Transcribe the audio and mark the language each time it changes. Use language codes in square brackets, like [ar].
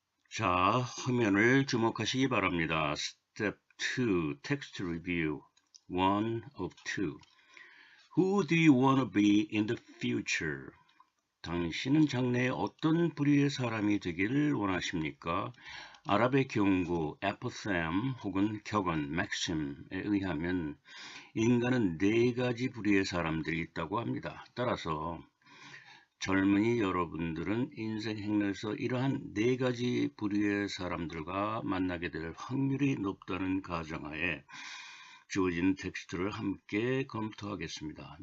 [ko] 자, 화면을 주목하시기 바랍니다. [en] Step 2, text review. 1 of 2. Who do you want to be in the future? [ko] 당신은 장래에 어떤 부류의 사람이 되기를 원하십니까? 아랍의 경고, apothegm 혹은 격언, maxim에 의하면 인간은 4가지 부류의 사람들이 있다고 합니다. 따라서 젊은이 여러분들은 인생 행로에서 이러한 4가지 부류의 사람들과 만나게 될 확률이 높다는 가정하에 주어진 텍스트를 함께 검토하겠습니다.